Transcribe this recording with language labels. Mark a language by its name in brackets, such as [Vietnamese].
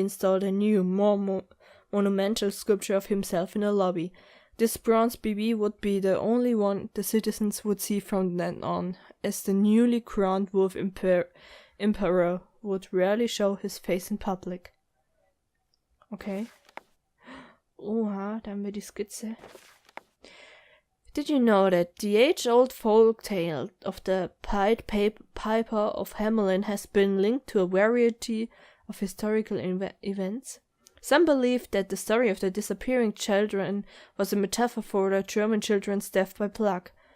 [English] installed a new, more monumental sculpture of himself in a lobby. This bronze B.B. would be the only one the citizens would see from then on, as the newly crowned Wolf Emperor would rarely show his face in public. Okay. [German] Oha, da haben wir die Skizze. [English] Did you know that the age-old folk tale of the Pied Piper of Hamelin has been linked to a variety of historical events? Some believe that the story of the disappearing children was a metaphor for the German children's death by plague.